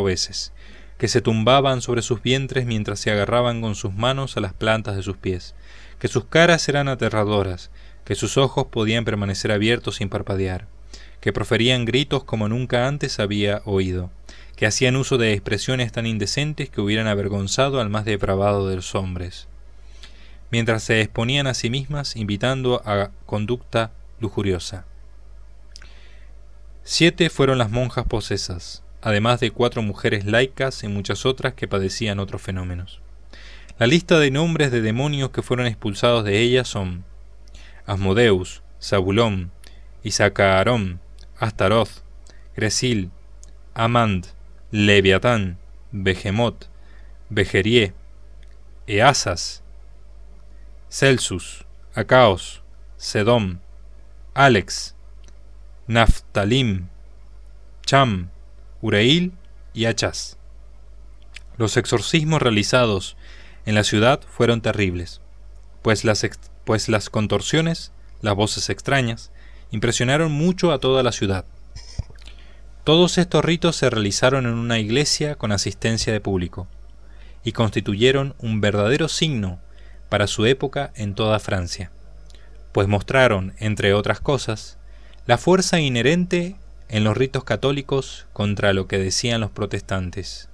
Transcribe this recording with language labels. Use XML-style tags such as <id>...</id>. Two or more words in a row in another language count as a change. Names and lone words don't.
<es>veces, que se tumbaban sobre sus vientres mientras se agarraban con sus manos a las plantas de sus pies, que sus caras eran aterradoras, que sus ojos podían permanecer abiertos sin parpadear, que proferían gritos como nunca antes había oído, que hacían uso de expresiones tan indecentes que hubieran avergonzado al más depravado de los hombres, mientras se exponían a sí mismas invitando a conducta lujuriosa. 7 fueron las monjas posesas, además de 4 mujeres laicas y muchas otras que padecían otros fenómenos. La lista de nombres de demonios que fueron expulsados de ellas son Asmodeus, Zabulón, Isacaarón, Astaroth, Gresil, Amand, Leviatán, Behemoth, Bejerie, Easas, Celsus, Acaos, Sedom, Alex, Naftalim, Cham, Ureil y Achaz. Los exorcismos realizados en la ciudad fueron terribles, pues las contorsiones, las voces extrañas, impresionaron mucho a toda la ciudad. Todos estos ritos se realizaron en una iglesia con asistencia de público, y constituyeron un verdadero signo para su época en toda Francia, pues mostraron, entre otras cosas, la fuerza inherente en los ritos católicos contra lo que decían los protestantes.</es>